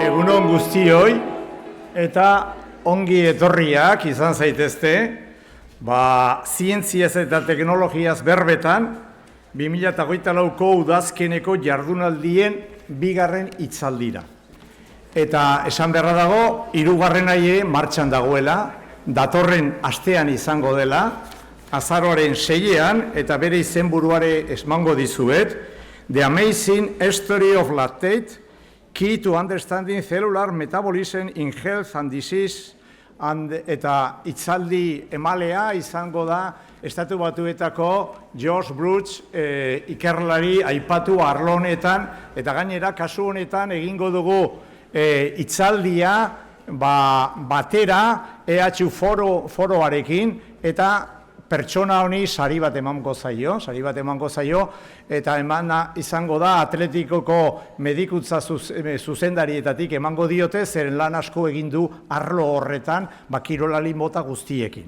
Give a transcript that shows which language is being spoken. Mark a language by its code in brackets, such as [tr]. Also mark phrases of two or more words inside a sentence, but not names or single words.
[eu] on guztioi eta ongi etorriak izan zaitezte, zientziaz eta teknologiaz berbetan 2024ko udazkeneko jardunaldien bigarren hitzaldira. Eta esan beharra dago, hirugarren aie martxan dagoela, datorren astean izango dela, azaroaren 6ean, eta bere izenburuare emango dizuet, [en] The Amazing Story of Lactate, Key to Understanding Cellular Metabolism in Health and Disease, [eu] eta hitzaldi emalea izango da Estatu Batuetako George Bruce ikerlari aipatu arlo honetan, eta gainera kasu honetan egingo dugu hitzaldia batera EH foroarekin, eta pertsona honi sari bat emango zaio, eta izango da atletikoko medikutza zuzendarietatik emango diote, zeren lan asko egin du arlo horretan, kirolari mota guztiekin.